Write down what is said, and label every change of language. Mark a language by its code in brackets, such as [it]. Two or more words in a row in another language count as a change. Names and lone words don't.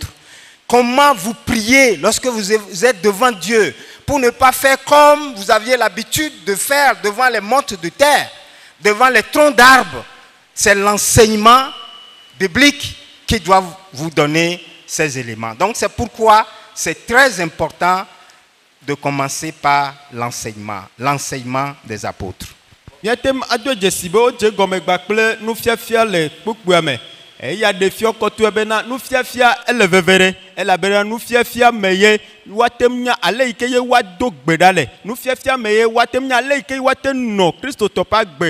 [fr] Comment vous priez lorsque vous êtes devant Dieu pour ne pas faire comme vous aviez l'habitude de faire devant les montes de terre, devant les troncs d'arbres. C'est l'enseignement biblique qui doit vous donner ces éléments. Donc c'est pourquoi c'est très important de commencer par l'enseignement, l'enseignement des apôtres. [ee] Eya de fio kɔtɔe bena nufiafia ele vevere elabena nufiafia me ye watem nya ale yi ke ye wado gbe ɖa le nufiafia me ye watem nya ale yi ke wate nɔ kristotɔ ƒe agbe